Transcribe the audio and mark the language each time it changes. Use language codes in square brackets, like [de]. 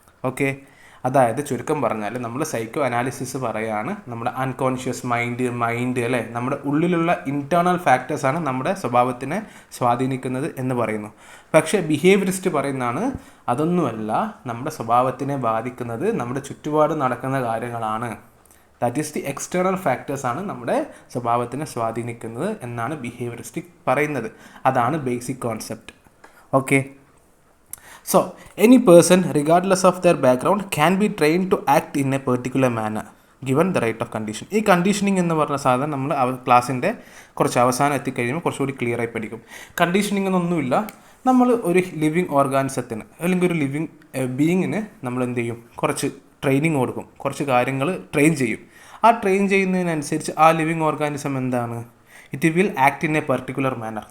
[ml] Okay, അതായത് ചുരുക്കം പറഞ്ഞാൽ നമ്മൾ സൈക്കോ അനാലിസിസ് പറയുകയാണ് നമ്മുടെ അൺകോൺഷ്യസ് മൈൻഡ് അല്ലേ, നമ്മുടെ ഉള്ളിലുള്ള ഇൻറ്റേർണൽ ഫാക്ടേഴ്സാണ് നമ്മുടെ സ്വഭാവത്തിനെ സ്വാധീനിക്കുന്നത് എന്ന് പറയുന്നു. പക്ഷേ ബിഹേവിയറിസ്റ്റ് പറയുന്നതാണ് അതൊന്നുമല്ല, നമ്മുടെ സ്വഭാവത്തിനെ ബാധിക്കുന്നത് നമ്മുടെ ചുറ്റുപാട് നടക്കുന്ന കാര്യങ്ങളാണ്. [en] that is the [ml] എക്സ്റ്റേണൽ ഫാക്ടേഴ്സാണ് നമ്മുടെ സ്വഭാവത്തിനെ സ്വാധീനിക്കുന്നത് എന്നാണ് ബിഹേവിയറിസ്റ്റിക് പറയുന്നത്. അതാണ് basic concept. [en] Okay, so any person regardless of their background can be trained to act in a particular manner given the right of condition. [ml] ഈ കണ്ടീഷനിങ് എന്ന് പറഞ്ഞ സാധനം നമ്മൾ ക്ലാസ്സിൻ്റെ കുറച്ച് അവസാനം എത്തിക്കഴിയുമ്പോൾ കുറച്ചുകൂടി ക്ലിയർ ആയി പഠിക്കും. കണ്ടീഷനിങ് എന്നൊന്നുമില്ല, നമ്മൾ ഒരു ലിവിങ് ഓർഗാനിസത്തിന് അല്ലെങ്കിൽ ഒരു ലിവിങ് ബീയിങ്ങിന് നമ്മൾ എന്ത് ചെയ്യും, കുറച്ച് ട്രെയിനിങ് കൊടുക്കും, കുറച്ച് കാര്യങ്ങൾ ട്രെയിൻ ചെയ്യും. ആ ട്രെയിൻ ചെയ്യുന്നതിനനുസരിച്ച് ആ ലിവിങ് ഓർഗാനിസം എന്താണ്, [en] It will act in a particular manner.